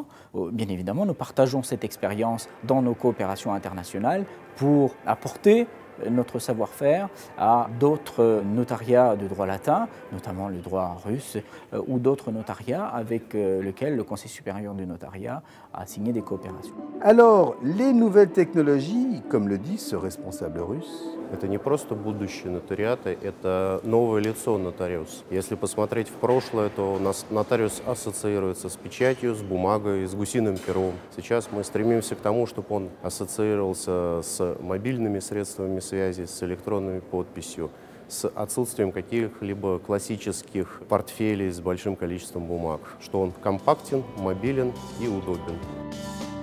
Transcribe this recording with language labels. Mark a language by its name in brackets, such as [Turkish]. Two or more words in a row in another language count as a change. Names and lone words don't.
[French] Bien évidemment, nous partageons cette expérience dans nos coopérations internationales pour apporter notre savoir-faire à d'autres notariats de droit latin, notamment le droit russe, ou d'autres notariats avec lesquels le Conseil supérieur du notariat a signé des coopérations. Alors, les nouvelles technologies, comme le dit ce responsable russe, [Russian] это не просто будущее нотариата, это новое лицо нотариуса. Если посмотреть в прошлое, то у нас нотариус ассоциируется с печатью, с бумагой, с гусиным пером. Сейчас мы стремимся к тому, чтобы он ассоциировался с мобильными средствами связи, с электронной подписью, с отсутствием каких-либо классических портфелей с большим количеством бумаг, что он компактен, мобилен и удобен.